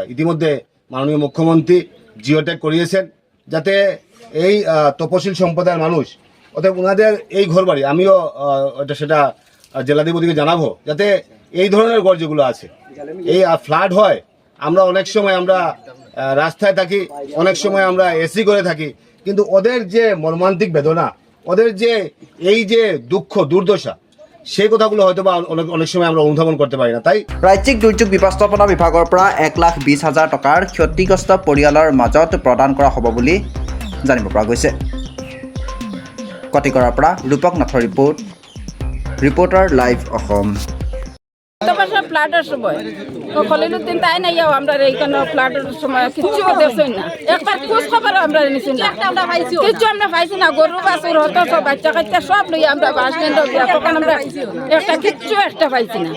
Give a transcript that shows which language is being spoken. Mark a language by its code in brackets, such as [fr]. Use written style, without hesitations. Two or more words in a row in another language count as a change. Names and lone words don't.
[bn] ইতিমধ্যে মাননীয় মুখ্যমন্ত্রী জিওটেক করিয়েছেন যাতে এই তপশিল সম্প্রদায়ের মানুষ, অর্থাৎ ওনাদের এই ঘরবাড়ি, আমিও সেটা জেলাধিপতিকে জানাবো, যাতে এই ধরনের ঘর যেগুলো আছে এই ফ্লাড হয়, আমরা অনেক সময় আমরা রাস্তায় থাকি, অনেক সময় আমরা এসি করে থাকি, কিন্তু ওদের যে মর্মান্তিক বেদনা, ওদের যে এই যে দুঃখ দুর্দশা, সেই কথাগুলো হয়তো বা অনেক সময় আমরা অনুধাবন করতে পারি না। তাই [as] ৰাজ্যিক দুৰ্যোগ ব্যৱস্থাপনা বিভাগৰ পৰা 1,20,000 টকাৰ ক্ষতিগ্ৰস্ত পৰিয়ালৰ মাজত প্ৰদান কৰা হ'ব বুলি জানিব পৰা গৈছে। কটিগড়াৰ পৰা ৰূপক নাথৰ ৰিপৰ্টাৰ লাইভ অসম। [bn] ফ্লাডের সময় খলিলুদ্দিন তাই নাই আমরা এইখানে ফ্লাডের সময় কিচ্ছু দেখছই না, একটা খোঁজ খবর আমরা নিছি না, কিচ্ছু আমরা পাইছি না। গরু বাছুর হতো সব বাচ্চা কাচ্চা সব লই আমরা বাস স্ট্যান্ড তখন আমরা একটা পাইছি না।